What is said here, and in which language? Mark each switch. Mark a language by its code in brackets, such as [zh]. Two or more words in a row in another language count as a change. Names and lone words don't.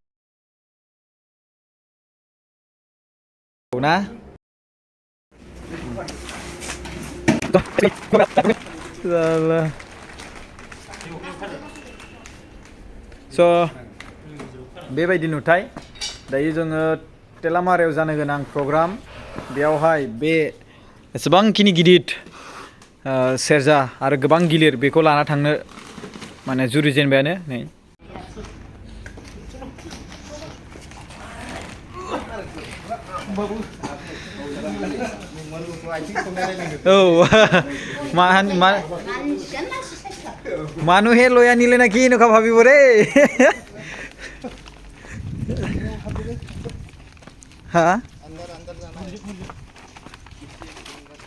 [brx] ना स' बेबायदि नुथाय दायो जोङो तेलामारायाव जानो गोनां प्रग्राम बेयावहाय बे एसेबांखिनि गिदिर सेरजा आरो गोबां गिलिर बेखौ लाना थांनो माने जुरिजेनबायानो नै [as] औ মানুহে লৈ আনিলে না কি এনেকুৱা ভাবিব ৰে হা